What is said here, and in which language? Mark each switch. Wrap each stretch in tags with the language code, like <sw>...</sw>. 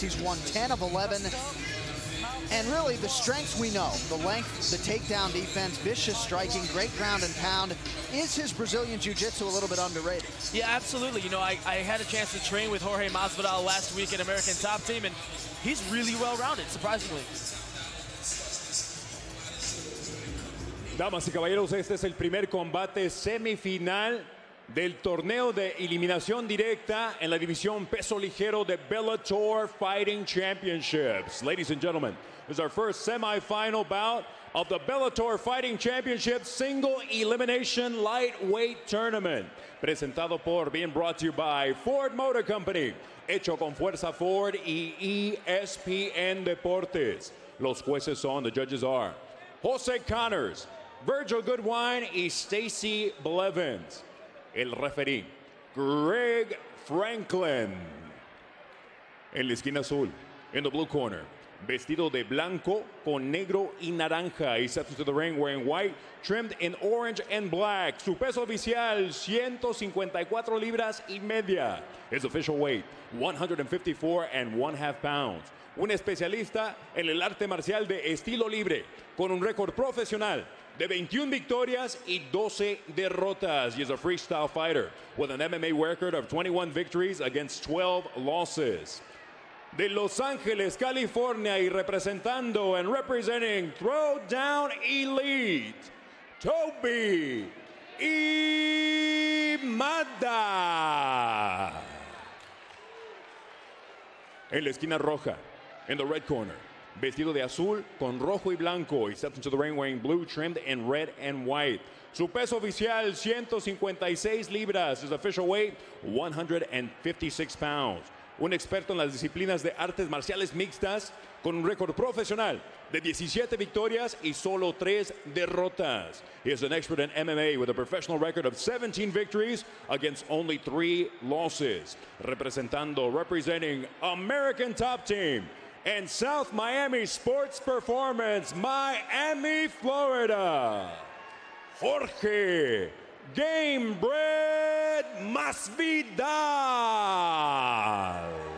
<en>He's won 10 of 11. And really, the strengths we know, the length, the takedown defense, vicious striking, great ground and pound. Is his Brazilian Jiu-Jitsu a little bit underrated? Yeah, absolutely. I had a chance to train with Jorge Masvidal last week at American Top Team, and he's really well-rounded, surprisingly.</en> <es>Damas y caballeros, este es el primer combate semifinal del torneo de eliminación directa en la división peso ligero de Bellator Fighting Championships.</es> <en>Ladies and gentlemen, this is our first semifinal bout of the Bellator Fighting Championships Single Elimination Lightweight Tournament. Being brought to you by Ford Motor Company.</en> <es>Hecho con fuerza Ford y ESPN Deportes. Los jueces son,</es> <en>the judges are</en> <es>Jose Connors, Virgil Goodwine y Stacy Blevins. El referee, Greg Franklin. En la esquina azul,</es> <en>in the blue corner,</en> <es>vestido de blanco con negro y naranja.</es> <en>He steps into the ring wearing white, trimmed in orange and black.</en> <es>Su peso oficial, 154 libras y media.</es> <en>His official weight, 154.5 pounds.</en> <es>Un especialista en el arte marcial de estilo libre, con un récord profesional de 21 victorias y 12 derrotas.</es> <en>He is a freestyle fighter with an MMA record of 21 victories against 12 losses.</en> <es>De Los Ángeles, California, y representando</es> <en>and representing</en> <es>Throwdown Elite, Toby Imada. En la esquina roja,</es> <en>in the red corner,</en> <es>vestido de azul con rojo y blanco.</es> <en>He steps into the ring wearing blue, trimmed in red and white.</en> <es>Su peso oficial, 156 libras.</es> <en>His official weight, 156 pounds.</en> <es>Un experto en las disciplinas de artes marciales mixtas con un récord profesional de 17 victorias y solo 3 derrotas.</es> <en>He is an expert in MMA with a professional record of 17 victories against only 3 losses. Representing American Top Team and South Miami Sports Performance, Miami, Florida, Jorge Gamebred Masvidal.</en>